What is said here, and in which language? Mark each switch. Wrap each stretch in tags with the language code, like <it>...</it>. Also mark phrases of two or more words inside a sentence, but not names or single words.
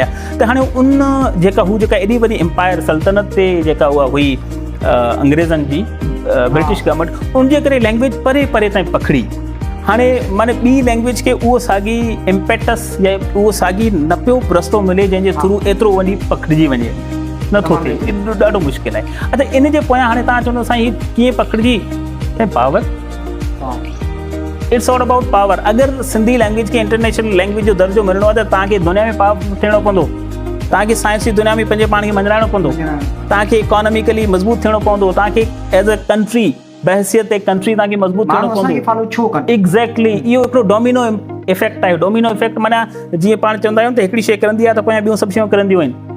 <sd>त हाणे उन जेका हू जेका एॾी वॾी एम्पायर सल्तनत ते जेका उहा हुई अंग्रेज़नि जी</sd> <en>British government,</en> <sd>उनजे करे लैंग्वेज परे परे ताईं पखड़ी। हाणे माना ॿी लैंग्वेज खे उहो साॻी इम्पेटस या उहो साॻी न पियो रस्तो मिले जंहिंजे थ्रू एतिरो वॾी पखिड़िजी वञे, नथो थिए, ॾाढो मुश्किल आहे। अच्छा इन जे पोयां हाणे तव्हां चवंदो साईं हीअ कीअं पखिड़िजी? पावर,</sd> <en>it's all about power.</en> <sd>अगरि सिंधी लैंग्वेज खे</sd> <en>international language</en> <sd>जो दर्जो मिलणो आहे त तव्हांखे दुनिया में पावर थियणो पवंदो, तव्हांखे साइंस जी दुनिया में पंहिंजे पाण खे मञाइणो पवंदो, तव्हांखे इकोनॉमिकली मज़बूत थियणो पवंदो, तव्हांखे</sd> <en>as a country</en> <sd>बहसियत</sd> <en>a country</en> <sd>तव्हांखे मज़बूत थियणो पवंदो। एग्ज़ैक्टली इहो हिकिड़ो</sd> <en>domino effect</en> <sd>आहे।</sd> <en>domino effect</en> <sd>माना जीअं पाण चवंदा आहियूं त हिकिड़ी शइ करंदी आहे त पोयां ॿियूं सभु शयूं करंदियूं आहिनि।</sd>